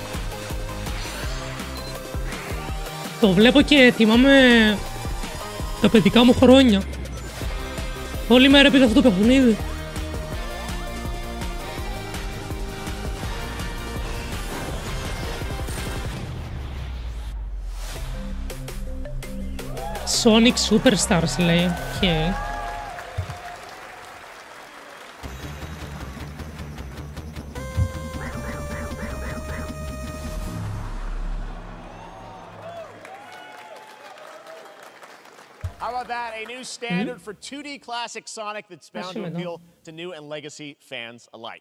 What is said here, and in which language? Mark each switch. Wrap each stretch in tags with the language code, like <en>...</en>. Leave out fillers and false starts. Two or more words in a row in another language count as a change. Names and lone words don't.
<el>Το βλέπω και θυμάμαι τα παιδικά μου χρόνια. Όλη μέρα έπαιζα αυτό το παιχνίδι. Sonic Superstars λέει.</el> <en>Okay. How about that? A new standard for 2D classic Sonic that's bound to appeal to new and legacy fans alike.</en>